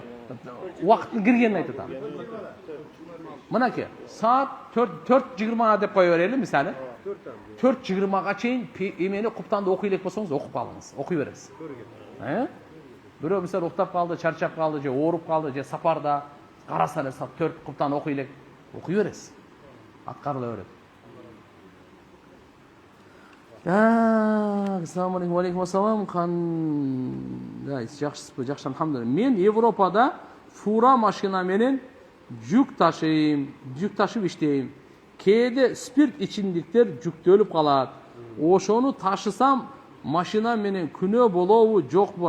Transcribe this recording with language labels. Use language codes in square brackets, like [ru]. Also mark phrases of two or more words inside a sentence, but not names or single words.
[ky] Убакыттын киргенин айтып атам. Мынакей, саат 4:20 деп кое берели, мисалы. 4:20га чейин эмени куптанды окуй элек болсоңуз окуп калыңыз, окуй бересиз. Бирөө мисалы уктап калды, чарчап калды, же ооруп калды, же сапарда караса эле саат 4 куптанды окуй элек, окуй бересиз. Аткарыла берет. [ar] السلام عليكم. وعليكم السلام. [ky] Кандай жакшысызбы? Жакшы, алхамдулилlah. Мен Европада фура машина менен жүк ташып иштейм. Кээде спирт ичимдиктер жүктөлүп калат. Ошону ташысам машина менен күнөө болобу, жокпу?